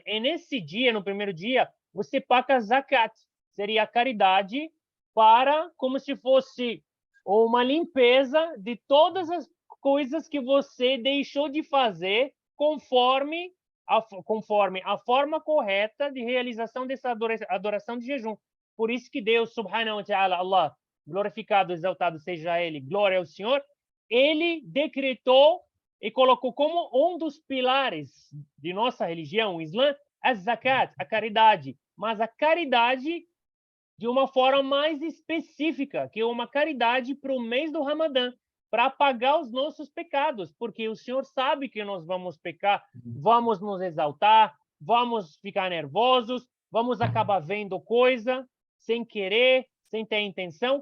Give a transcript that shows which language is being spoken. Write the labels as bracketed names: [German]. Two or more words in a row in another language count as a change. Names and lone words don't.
[Portuguese] E nesse dia, no primeiro dia, você paga zakat, seria a caridade, para como se fosse uma limpeza de todas as coisas que você deixou de fazer conforme a forma correta de realização dessa adoração de jejum. Por isso que Deus, [Arabic] سبحانه وتعالى، الله, [Portuguese] glorificado, exaltado seja Ele, glória ao Senhor, Ele decretou e colocou como um dos pilares de nossa religião, o Islã, a zakat, a caridade. Mas a caridade de uma forma mais específica, que é uma caridade para o mês do Ramadã, para apagar os nossos pecados, porque o Senhor sabe que nós vamos pecar, vamos nos exaltar, vamos ficar nervosos, vamos acabar vendo coisa sem querer, sem ter intenção.